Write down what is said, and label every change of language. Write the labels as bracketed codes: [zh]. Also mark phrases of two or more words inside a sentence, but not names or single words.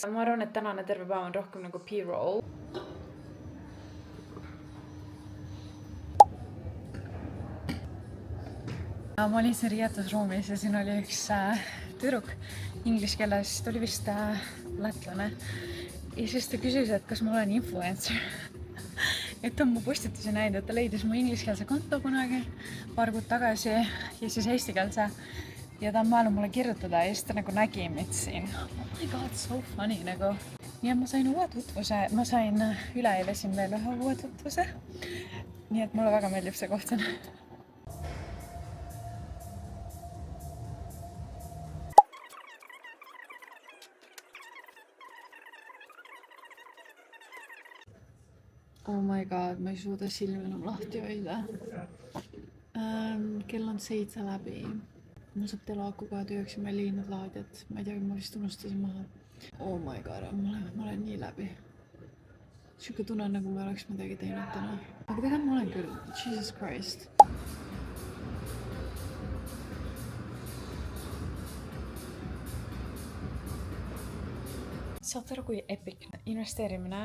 [et] Ma arvan, et tänane terve päev on rohkem nagu P-roll. Ma olin siin riietusruumis ja siin oli üks tüdruk inglise keeles, ta oli vist lätlane. Ja siis ta küsis, et kas ma olen influencer. Et on mu postitusi näinud, et ta leidis mu ingliskeelse konto kunagi paar kuud tagasi ja siis eestikeelse. Ja ta on mõelnud mulle kirjutada ja siis ta nagu nägi mind siin. [en] Oh my god, so funny nagu. [et] Nii et ma sain uue tutvuse, ma sain üleeile siin veel ühe uue tutvuse. Nii et mulle väga meeldib see koht on. [en] Oh my god, [et] ma ei suuda silmi enam lahti hoida. Kell on 7 läbi. Mul saab telaakuga tööks ja ma ei leidnud laadjat. Ma ei tea, ma vist unustasin maha. [en] Oh my god, [et] ma olen nii läbi. Siuke tunne nagu ma oleks midagi teinud täna. Aga tegelikult ma olen küll. [en] Jesus Christ. [et] Saad aru, kui epic investeerimine.